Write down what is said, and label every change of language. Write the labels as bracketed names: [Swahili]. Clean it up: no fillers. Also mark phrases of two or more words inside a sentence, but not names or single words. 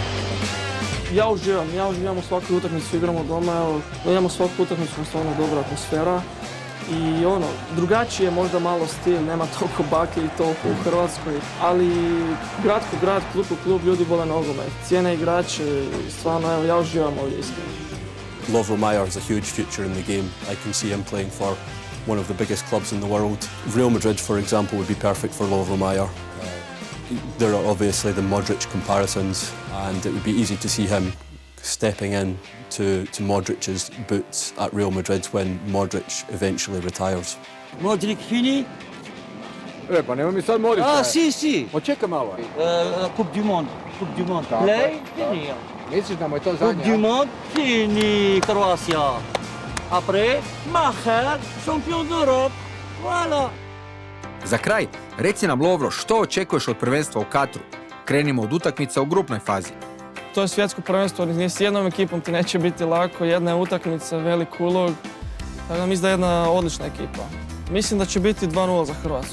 [Croatian] Ja uživam u svakoj utakmici, igramo doma, imamo svaku utakmicu, stvarno dobra atmosfera. I drugačiji je možda malo stil, nema toliko bake i toliko u Hrvatskoj, ali grad ko grad, klub ko klub, ljudi vole nogomet, cijene igrače i stvarno, ja uživam ovdje iskreno. [English] Lovro Majer has a huge future in the game. I can see him playing for one of the biggest clubs in the world. Real Madrid, for example, would be perfect for Lovro Majer. There are obviously the Modric comparisons, and it would be easy to see him stepping in to Modric's boots at Real Madrid when Modric eventually retires. [French] Modric fini? [Croatian] Pa nemoj mi sad Modrića. [French] Ah, si. [Croatian] Čekaj malo. [French] Coupe du Monde. Play, fini. [Croatian] Misliš da mu je to zadnje? [French] Coupe du Monde, fini. Croatia. Après, Maher, champion d'Europe. Voilà. [Croatian] Za kraj, reci nam Lovro, što očekuješ od prvenstva u Katru? Krenimo od utakmica u grupnoj fazi. To je svjetsko prvenstvo, ni s jednom ekipom ti neće biti lako, jedna je utakmica, velik ulog. Tako da mislim da je jedna odlična ekipa. Mislim da će biti 2-0 za Hrvatsku.